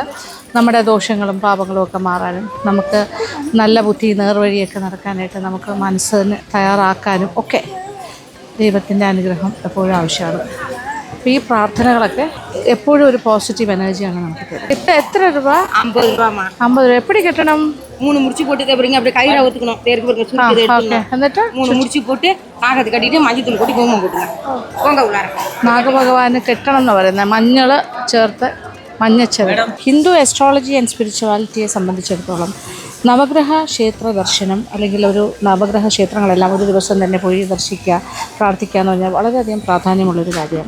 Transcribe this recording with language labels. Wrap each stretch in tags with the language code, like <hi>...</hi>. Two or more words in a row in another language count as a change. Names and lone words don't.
<ml>നമ്മുടെ ദോഷങ്ങളും പാപങ്ങളും ഒക്കെ മാറാനും നമുക്ക് നല്ല ബുദ്ധി നേർവഴിയൊക്കെ നടക്കാനായിട്ട് നമുക്ക് മനസ്സിന് തയ്യാറാക്കാനും ഒക്കെ ദൈവത്തിൻ്റെ അനുഗ്രഹം എപ്പോഴും ആവശ്യമാണ്. അപ്പോൾ ഈ പ്രാർത്ഥനകളൊക്കെ എപ്പോഴും ഒരു</ml> <en>positive energy</en> <ml>നമുക്ക് തരുന്നത്. ഇപ്പം എത്ര രൂപ? 50 രൂപ. 50 രൂപ.</ml> <ta>எப்படி കെട്ടണം? 3 முடிச்சு போட்டு அப்படிங்க அப்படியே கயிறை ஊத்துக்கணும்.</ta> <ml>എന്നിട്ട്</ml> <ta>3 முடிச்சு போட்டு நாகத்தை கட்டிட்டு மஞ்சள் தூள் கொட்டி குங்குமம் போட்டுங்க. போங்க உள்ளார.</ta> <ml>നാഗഭഗവാന് കെട്ടണം എന്ന് പറയുന്നത് മഞ്ഞൾ ചേർത്ത് മഞ്ഞച്ചെറ.</ml> <en>Hindu astrology and spirituality</en> <ml>സംബന്ധിച്ചിടത്തോളം നവഗ്രഹ ക്ഷേത്ര ദർശനം അല്ലെങ്കിൽ ഒരു നവഗ്രഹ ക്ഷേത്രങ്ങളെല്ലാം ഒരു ദിവസം തന്നെ പോയി ദർശിക്കുക, പ്രാർത്ഥിക്കുക എന്ന് പറഞ്ഞാൽ വളരെയധികം പ്രാധാന്യമുള്ളൊരു കാര്യമാണ്.</ml>